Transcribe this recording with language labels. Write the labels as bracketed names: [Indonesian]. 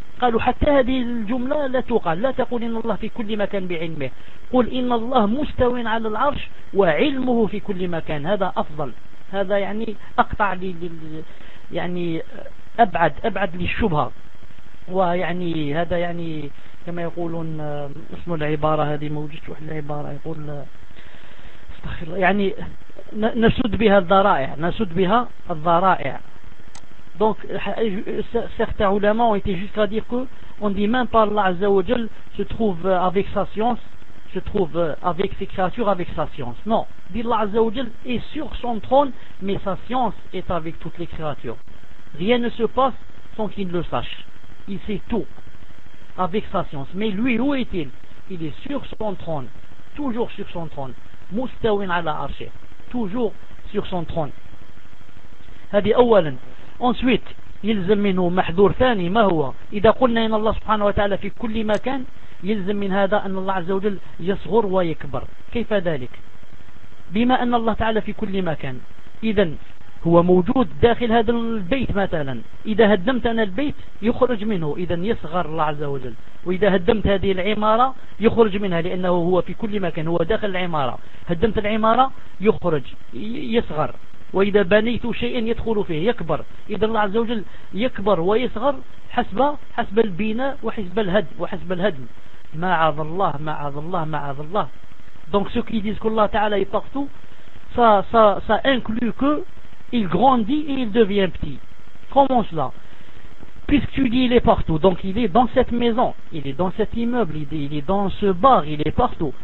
[Arabic] قالوا حتى هذه الجملة لا تقال، لا تقول إن الله في كل مكان بعلمه، قل إن الله مستوى على العرش وعلمه في كل مكان، هذا أفضل، هذا يعني أقطع لي يعني أبعد للشبهة، ويعني هذا يعني كما يقولون اسم العبارة هذه موجودة العبارة يقول استغفر الله، يعني نسد بها الذرائع، نسد بها الذرائع. [French] Donc certains ulama ont été jusqu'à dire que on dit même pas Allah Azza wa Jal se trouve avec sa science, se trouve avec ses créatures avec sa science. Non, dit Allah Azza wa Jal est sur son trône, mais sa science est avec toutes les créatures. Rien ne se passe sans qu'il ne le sache. Il sait tout avec sa science. Mais lui, où est-il? Il est sur son trône, toujours sur son trône. Mustawin ala arshi, toujours sur son trône. [Arabic] Hadi awalan. Ensuite, يلزم منه محذور ثاني ما هو؟ إذا قلنا إن الله سبحانه وتعالى في كل مكان يلزم من هذا أن الله عز وجل يصغر ويكبر. كيف ذلك؟ بما أن الله تعالى في كل مكان، إذا هو موجود داخل هذا البيت مثلا، إذا هدمت أنا البيت يخرج منه، إذا يصغر الله عز وجل، وإذا هدمت هذه العمارة يخرج منها لأنه هو في كل مكان، هو داخل العمارة، هدمت العمارة يخرج يصغر. وإذا بنيت شيئا يدخل فيه يكبر، إذا الله عز وجل يكبر ويصغر حسب البناء وحسب الهدم وحسب الهدم. ما عاد الله ما عاد الله ما عاد الله. [French] Donc ce qui dit que Allah Ta'ala est partout, ça inclut que il grandit et il devient petit. Comment cela? Puisque tu dis il est partout, donc il est dans cette maison, il est dans cet immeuble, il est dans ce bar, il est partout.